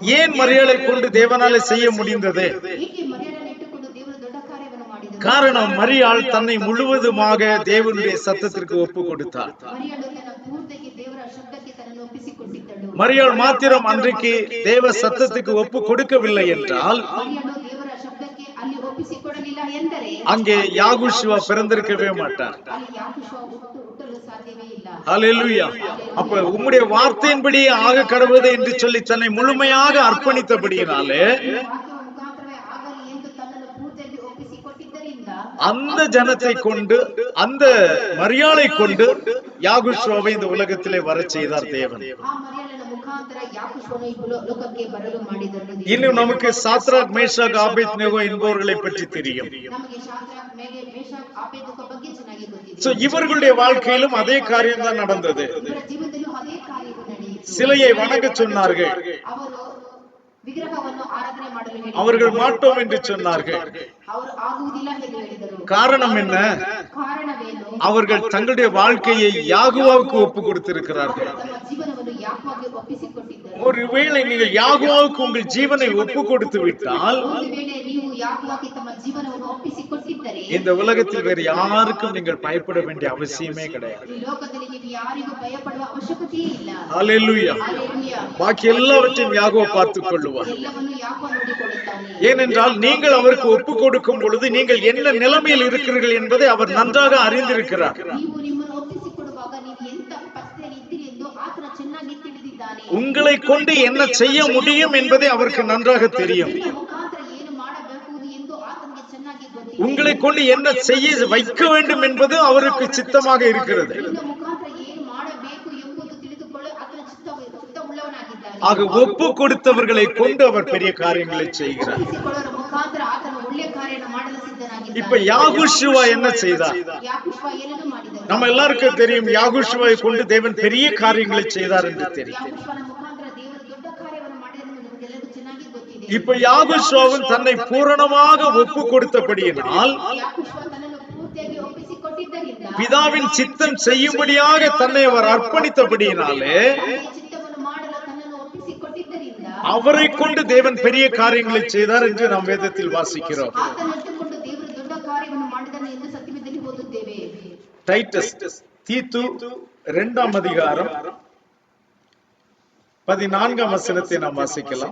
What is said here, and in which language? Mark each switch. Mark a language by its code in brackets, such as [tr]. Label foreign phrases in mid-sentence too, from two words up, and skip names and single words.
[ta] ஏன் மரியாளை கொண்டு தேவனாலே செய்ய முடிந்தது? [kn] ಏಕೆ ಮರಿಯಳನ್ನು ಇಟ್ಟುಕೊಂಡು ದೇವರು ದೊಡ್ಡ ಕಾರ್ಯವನ್ನು ಮಾಡಿದನು? [ta] காரணம், மரியாள் தன்னை முழுவதுமாக தேவனுடைய சத்தத்திற்கு ஒப்பு கொடுத்தார். [kn] ಮರಿಯಳು ತನ್ನ ಪೂರ್ತಿಯಾಗಿ ದೇವರ ಶಬ್ದಕ್ಕೆ ತನ್ನನ್ನು ಒಪ್ಪಿಸಿಕೊಟ್ಟಿದ್ದಳು. [ta] மரியாள் மாத்திரம் அன்றைக்கு தேவ சத்தத்துக்கு ஒப்பு கொடுக்கவில்லை என்றால் [kn] ಮರಿಯಳು ದೇವರ ಶಬ್ದಕ್ಕೆ ಅಲ್ಲಿ ಒಪ್ಪಿಸಿಕೊಡಲಿಲ್ಲ ಎಂದರೆ [ta] அங்கே யாகுஷுவா பிறந்திருக்கவே மாட்டார். [kn] ಅಲ್ಲಿ ಯಾಕೋಬ ಹುಟ್ಟಲು ಸಾಧ್ಯವೇ ಇಲ್ಲ. [ta] ஹல்லேலூயா. அப்ப உம்முடைய வார்த்தையின்படி ஆக கடவுது என்று சொல்லி தன்னை முழுமையாக அர்ப்பணித்தபடியினாலே [kn] ವಾಕ್ಯದ ಮುಖಾಂತರವೇ ಆಗಲಿ ಪೂರ್ತಿಯಾಗಿ ಒಪ್ಪಿಸಿಕೊಟ್ಟಿದ್ದರಿಂದ [ta] அந்த ஜனத்தை கொண்டு அந்த மரியாளை கொண்டு யாகுஷுவாவை இந்த உலகத்திலே வர செய்தார் தேவன். [kn] ಆ ಮರಿಯಳನ ಮುಖಾಂತರ ಯಾಕೋಬನು ಈ ಲೋಕಕ್ಕೆ ಬರಲು ಮಾಡಿದನು. [ta] இன்னும் நமக்கு சாத்ராக் மேஷாக் ஆபேத்நேகோ என்பவர்களை பற்றி தெரியும். [kn] ನಮಗೆ ಶಾದ್ರಾಕ್ ಮೇಷಾಕ್ ಆಬೇದ್ನೆಗೋ ಬಗ್ಗೆ ಚೆನ್ನಾಗಿ ಗೊತ್ತಿದೆ. [ta] சோ இவர்களுடைய வாழ்க்கையிலும் அதே காரியம் தான் நடந்தது. [kn] ಇವರ ಜೀವನದಲ್ಲೂ ಅದೇ ಕಾರ್ಯವು ನಡೆಯಿತು. [ta] சிலையை வணங்க சொன்னார்கள், [kn] ಅವರು ವಿಗ್ರಹವನ್ನು ಆರಾಧನೆ ಮಾಡಲು ಹೇಳಿದರು. [ta] அவர்கள் மாட்டோம் என்று சொன்னார்கள். [kn] ಅವರು ಆಗುವುದಿಲ್ಲ ಎಂದು ಹೇಳಿದರು. [ta] காரணம் என்ன? [kn] ಕಾರಣವೇನು? [ta] அவர்கள் தங்களுடைய வாழ்க்கையை யாகுவாவுக்கு ஒப்பு கொடுத்திருக்கிறார்கள். [kn] ತಮ್ಮ ಜೀವನವನ್ನು ಯಾಕೋಬಗೆ ಒಪ್ಪಿಸಿಕೊಟ್ಟಿದ್ದರು. [ta] ஒருவேளை நீங்கள் யாகுவாவுக்கு உங்கள் ஜீவனை ஒப்பு கொடுத்து விட்டால், [kn] ಒಂದು ವೇಳೆ ನೀವು ಯಾಕೋಬಗೆ ತಮ್ಮ ಜೀವನವನ್ನು ಒಪ್ಪಿಸಿಕೊಟ್ಟಿದ್ದರೆ [ta] இந்த உலகத்தில் வேறு யாருக்கும் நீங்கள் பயப்பட வேண்டிய அவசியமே கிடையாது. [kn] ಈ ಲೋಕದಲ್ಲಿ ನೀವು ಯಾರಿಗೂ ಭಯಪಡುವ ಅವಶ್ಯಕತೆಯೇ ಇಲ್ಲ. [ta] ஹல்லேலூயா. [kn] ಹಲ್ಲೆಲೂಯಾ. [ta] பாக்கி எல்லாவற்றையும் யாகோவா பார்த்துக் கொள்ளுவார். [kn] ಎಲ್ಲವನ್ನು ಯಾಕೋಬ ನೋಡಿಕೊಳ್ಳುತ್ತಾನೆ. [ta] ஏனென்றால் நீங்கள் அவருக்கு ஒப்பு கொடுக்கும் பொழுது நீங்கள் என்ன நிலைமையில் இருக்கிறீர்கள் என்பதை அவர் நன்றாக அறிந்திருக்கிறார். [kn] ನೀವು ನಿಮ್ಮನ್ನು ಒಪ್ಪಿಸಿಕೊಡುವಾಗ ನೀವು ಎಂತ ಪರಿಸ್ಥಿತಿಯಲ್ಲಿ ಇದ್ದೀರಿ ಎಂದು ಆತನ ಚೆನ್ನಾಗಿ ತಿಳಿದಿದ್ದಾನೆ. [ta] உங்களை கொண்டு என்ன செய்ய முடியும் என்பதை அவருக்கு நன்றாக தெரியும். [kn] ನಿಮ್ಮ ಮುಖಾಂತರ ಏನು ಮಾಡಬೇಕು ಎಂದು ಆತನಿಗೆ ಚೆನ್ನಾಗಿ ಗೊತ್ತಿದೆ. [ta] உங்களை கொண்டு என்ன செய்ய வைக்க வேண்டும் என்பது அவருக்கு சித்தமாக இருக்கிறது. [kn] ನಿಮ್ಮ ಮುಖಾಂತರ ಏನು ಮಾಡಬೇಕು ಎಂಬುದು ತಿಳಿದುಕೊಳ್ಳಲು ಆತನ ಚಿತ್ತವುಳ್ಳವನಾಗಿದ್ದಾನೆ. [ta] ஆக ஒப்பு கொடுத்தவர்களை கொண்டு அவர் பெரிய காரியங்களை செய்கிறார். [kn] ಒಪ್ಪಿಸಿಕೊಳ್ಳುವ ಮುಖಾಂತರ ಆತನ ಒಳ್ಳೆಯ ಕಾರ್ಯವನ್ನು ಮಾಡಲು ಸಿದ್ಧನಾಗಿದ್ದಾನೆ. [ta] இப்ப யாகுஷுவா என்ன செய்தார்? [kn] ಯಾಕೋಬ ಏನನ್ನು ಮಾಡಿದನು? [ta] நம்ம எல்லாருக்கும் தெரியும், யாகுஷுவை கொண்டு தேவன் பெரிய காரியங்களை செய்தார் என்று தெரியும். [kn] ಯಾಕೋಬನ ಮುಖಾಂತರ ದೇವರು ದೊಡ್ಡ ಕಾರ್ಯವನ್ನು ಮಾಡಿದನು ನಮಗೆಲ್ಲರಿಗೂ ಚೆನ್ನಾಗಿ ಗೊತ್ತಿದೆ. [ta] இப்ப யாகுஷுவும் தன்னை பூரணமாக ஒப்பு கொடுத்தபடியினால் [kn] ಯಾಕೋಬ ತನ್ನನ್ನು ಪೂರ್ತಿಯಾಗಿ ಒಪ್ಪಿಸಿಕೊಟ್ಟಿದ್ದರಿಂದ [ta] பிதாவின் சித்தம் செய்யும்படியாக தன்னை அவர் அர்ப்பணித்தபடியினாலே [kn] ಚಿತ್ತವನ್ನು ಮಾಡಲು ತನ್ನನ್ನು ಒಪ್ಪಿಸಿಕೊಟ್ಟಿದ್ದರಿಂದ [ta] அவரை கொண்டு தேவன் பெரிய காரியங்களை செய்தார் என்று நாம் வேதத்தில் வாசிக்கிறோம். [kn] ಆತನನ್ನುಕೊಂಡು ದೇವರು ದೊಡ್ಡ ಕಾರ್ಯವನ್ನು ಮಾಡಿದನು ಎಂದು ಸತ್ಯವೇದದಲ್ಲಿ ಓದುತ್ತೇವೆ. [ta] டைட்டஸ் தீத்து 2ஆம் அதிகாரம் 14ஆம் வசனத்தை நாம் வாசிக்கலாம்.